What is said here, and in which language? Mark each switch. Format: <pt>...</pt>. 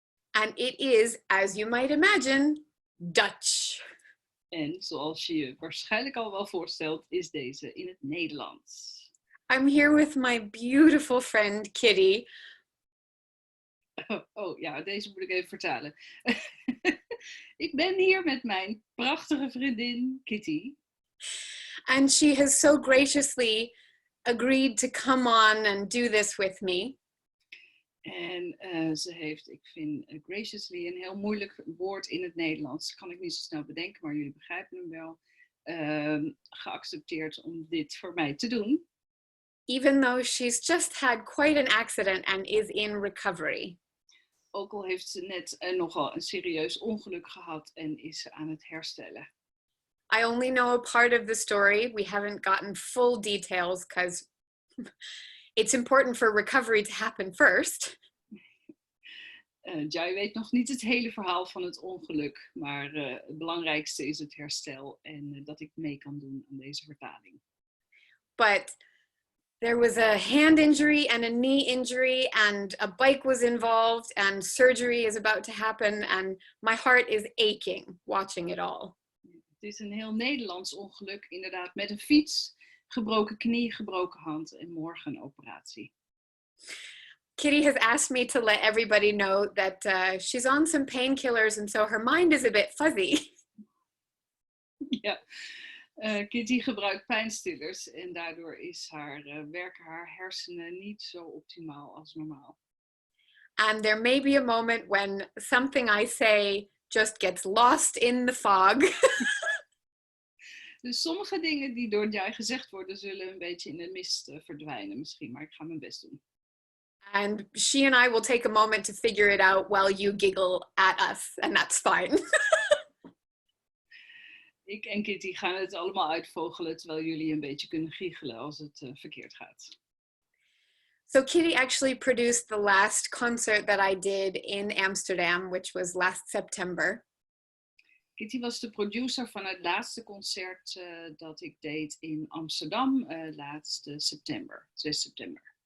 <en>And it is, as you might imagine, Dutch.</en> <nl>En zoals je je waarschijnlijk al wel voorstelt, is deze in het Nederlands.</nl> <en>I'm here with my beautiful friend Kitty.</en> <nl>Oh ja, deze moet ik even vertalen. Ik ben hier met mijn prachtige vriendin Kitty.</nl> <en>And she has so graciously agreed to come on and do this with me.</en> <nl>En ze heeft, ik vind graciously een heel moeilijk woord in het Nederlands. Kan ik niet zo snel bedenken, maar jullie begrijpen hem wel. Geaccepteerd om dit voor mij te doen.</nl> <en>Even though she's just had quite an accident and is in recovery.</en> <nl>Ook al heeft ze net nogal een serieus ongeluk gehad en is ze aan het herstellen.</nl> <en>I only know a part of the story. We haven't gotten full details because it's important for recovery to happen first.</en> <nl>Jai weet nog niet het hele verhaal van het ongeluk, maar het belangrijkste is het herstel en dat ik mee kan doen aan deze vertaling.</nl> <en>But there was a hand injury and a knee injury and a bike was involved and surgery is about to happen and my heart is aching watching it all.</en> <nl>Het is een heel Nederlands ongeluk, inderdaad, met een fiets, gebroken knie, gebroken hand en morgen een operatie.</nl> <en>Kitty has asked me to let everybody know that she's on some painkillers and so her mind is a bit fuzzy.</en> <nl>Ja, Kitty gebruikt pijnstillers en daardoor werken haar hersenen niet zo optimaal als normaal.</nl> <en>And there may be a moment when something I say just gets lost in the fog.</en> <nl>Dus sommige dingen die door Jai gezegd worden, zullen een beetje in de mist verdwijnen misschien, maar ik ga mijn best doen.</nl> <en>And she and I will take a moment to figure it out while you giggle at us, and that's fine.</en> <nl>Ik en Kitty gaan het allemaal uitvogelen, terwijl jullie een beetje kunnen giechelen als het verkeerd gaat.</nl> <en>So Kitty actually produced the last concert that I did in Amsterdam, which was last September.</en> <nl>Kitty was de producer van het laatste concert dat ik deed in Amsterdam, laatste september, 6 september.</nl>